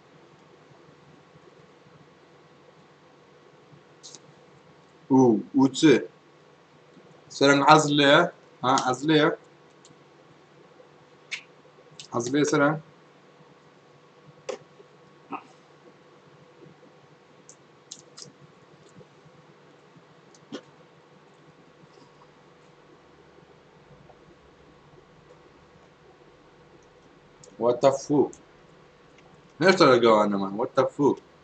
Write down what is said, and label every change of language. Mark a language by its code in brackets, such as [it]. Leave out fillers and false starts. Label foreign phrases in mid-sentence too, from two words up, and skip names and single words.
[ckb] و چ سەرنگ حەزت لێیە ها حەزت لێیە حەزت لێیە سەرنگ [en] What the fuck [ckb] هێشتا لەگەڵانەمان [en] What the fuck